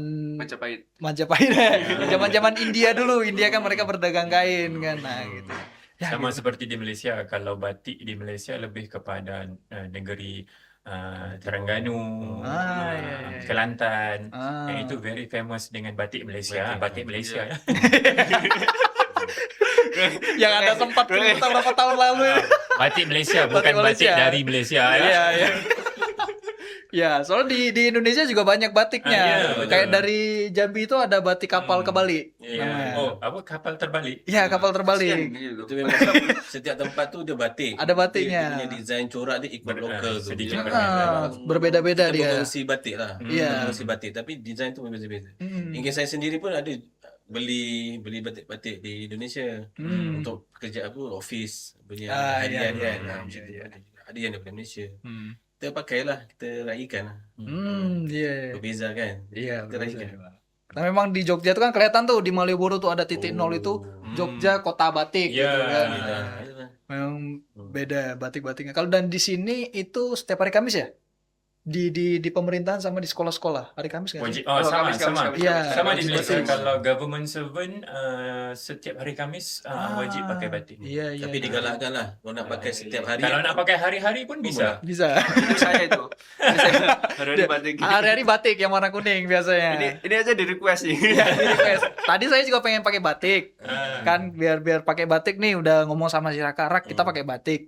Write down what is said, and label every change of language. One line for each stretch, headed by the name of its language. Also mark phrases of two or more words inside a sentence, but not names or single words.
Indonesian: Majapahit. Majapahit, zaman-zaman India dulu. India kan mereka berdagang kain kan, nah gitu.
Malay: Ya,
Indonesian: Sama gitu.
Malay: seperti di Malaysia, kalau batik di Malaysia lebih kepada negeri Terengganu,
Indonesian: Iya.
Malay: Kelantan. Ah. Yang itu
English: very famous
Malay: dengan batik Malaysia.
Indonesian: Batik Malaysia ya.
Malay: Yang ada sempat kita berapa tahun lalu.
Indonesian: Batik Malaysia,
Malay: Batik
Indonesian: bukan batik
Malay: Malaysia.
Indonesian: dari Malaysia. Iya, iya. Ya, soalnya di Indonesia juga banyak batiknya.
Malay: Ah, iya, betul.
Indonesian: Kayak dari Jambi itu ada batik kapal ke Bali.
Malay: Iya.
Indonesian: namanya.
Malay: Oh, apa kapal terbalik?
Indonesian: Iya, kapal Kasian terbalik. gitu.
Malay: Itu memang setiap tempat tu dia batik.
Indonesian: Ada batiknya.
Malay: Dia punya desain corak dia ikut lokal tu. sedikit Dia berbeza. memang
Indonesian: Berbeda-beda
Malay: kita dia. berkongsi batik lah.
Indonesian: Iya.
Malay: Berkongsi batik tapi desain tu berbeza-beza. Hmm. Hingga saya sendiri pun ada beli batik-batik di Indonesia Hmm. untuk kerja apa office punya
Indonesian: Iya,
Malay: harian
Indonesian: iya,
Malay: kan.
Indonesian: iya,
Malay: Macam tu.
Indonesian: iya.
Malay: Ada yang daripada Malaysia. Hmm. Kita pakailah, kita raikan lah.
Indonesian: Iya.
Malay: Berbeza kan.
Indonesian: Iya,
Malay: Kita
Indonesian: berbeza.
Malay: raikan.
Indonesian: Nah, memang di Jogja itu kan kelihatan tuh di Malioboro tuh ada titik nol itu Jogja kota batik Iya. gitu kan. Iya. Nah, Iya. memang beda batik-batiknya. Kalau dan di sini itu setiap hari Kamis ya? Di pemerintahan sama di sekolah-sekolah hari Kamis kan?
Malay: Wajib.
Indonesian: Oh,
Malay: Sama.
Indonesian: Kamis. Iya.
Malay: Sama di
Indonesian: wajib
Malay: Malaysia.
Indonesian: batik.
Malay: Kalau
English: government servant
Malay: setiap hari Kamis wajib pakai batik.
Indonesian: Iya, iya.
Malay: Tapi digalakkan lah. Kalau nak pakai setiap hari. Kalau nak pakai hari-hari pun bisa.
Indonesian: Bisa.
Malay: Itu saya itu. Hari batik. Hari-hari batik yang warna kuning biasanya.
Indonesian: Ini aja di request nih. Iya, di request. Tadi saya juga pengen pakai batik. Kan biar pakai batik nih udah ngomong sama si Raka, kita pakai batik.